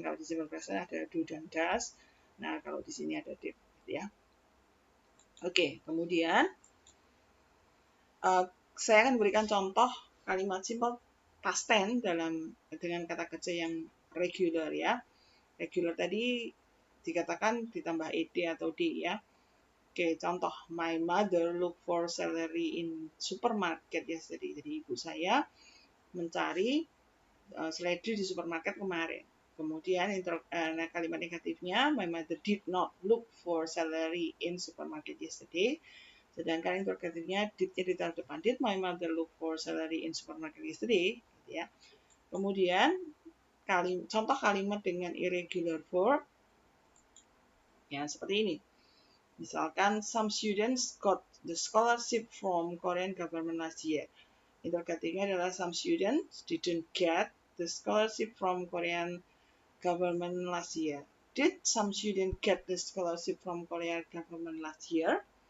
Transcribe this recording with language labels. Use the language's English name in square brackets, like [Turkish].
[Indonesian] Kalau di simple present ada do dan does. Nah, kalau di sini ada did ya. Oke, kemudian saya akan berikan contoh kalimat simple past tense dengan kata kerja yang regular ya. Regular tadi dikatakan ditambah ed atau d ya. Oke, contoh [English] my mother look for celery in supermarket yesterday. [Indonesian] Jadi ibu saya mencari seledri di supermarket kemarin. Kemudian kalimat negatifnya [English] my mother did not look for celery in supermarket yesterday. [Indonesian] Sedangkan interrogatifnya did-nya ditaruh depan. [English] Did my mother look for celery in supermarket yesterday? [Indonesian] Gitu ya. Kemudian contoh kalimat dengan irregular verb ya seperti ini. Misalkan [English] some students got the scholarship from Korean government last year. [Indonesian] Interrogatifnya adalah [English] some students didn't get the scholarship from Korean government last year. Did some students get the scholarship from Korean government last year?